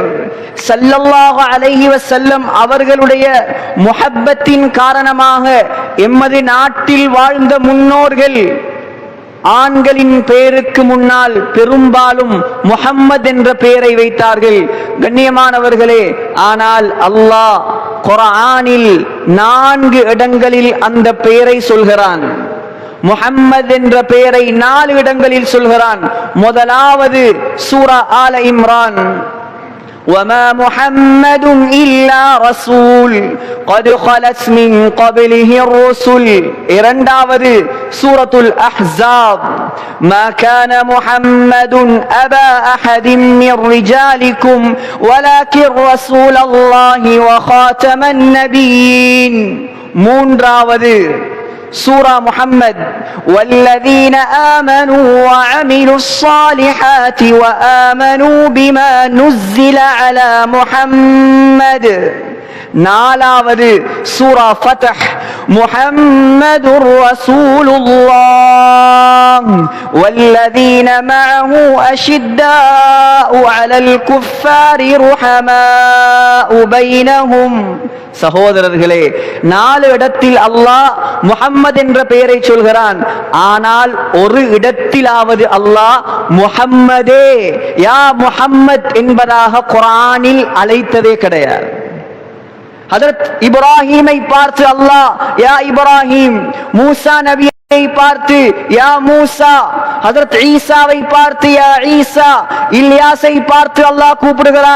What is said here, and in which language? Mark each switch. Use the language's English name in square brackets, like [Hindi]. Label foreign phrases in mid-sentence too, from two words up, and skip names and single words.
[Arabic] صلى الله عليه وسلم [Tamil] அவர்களுடைய முஹப்பத்தின் காரணமாக எமது நாட்டில் வாழ்ந்த முன்னோர்கள் ஆண்களின் பெயருக்கு முன்னால் பெரும்பாலும் முஹம்மத் என்ற பெயரை வைத்தார்கள். கண்ணியமானவர்களே, ஆனால் அல்லாஹ் குர்ஆனில் 4 இடங்களில் அந்த பெயரை சொல்கிறான். முஹம்மத் என்ற பெயரை 4 இடங்களில் சொல்கிறான். முதலாவது சூரா ஆல இம்ரான், [Arabic] وما محمد إلا رسول قد خلت من قبله الرسل. [Tamil] இரண்டாவது சூரத்துல் அஹ்ஸாப், [Arabic] ما كان محمد أبا أحد من رجالكم ولكن رسول الله وخاتم النبيين. [Tamil] மூன்றாவது சூரா முஹம்மத், [Arabic] والذين آمنوا وعملوا الصالحات وآمنوا بما نزل على محمد. [Tamil] நாலாவது சூரா ஃபத்ஹ், [Arabic] محمد رسول الله والذين معه أشداء على الكفار رحماء بينهم. [Tamil] சகோதரர்களே, 4 இடத்தில் அல்லாஹ் முஹம்மது என்ற பெயரை சொல்கிறான். ஆனால் ஒரு இடத்திலாவது அல்லாஹ் முஹம்மதே யா முஹம்மத் என்பதாக குர்ஆனில் அழைத்ததே கிடையாது. ஹஜ்ரத் இப்ராஹீமை பார்த்து அல்லாஹ் யா இப்ராஹீம், மூசா நபி பார்த்து யா மூசா, ஹஜ்ரத் ஈசாவை பார்த்து யா ஈசா, இல்யாஸை பார்த்து அல்லாஹ் கூப்பிடுகிறான்.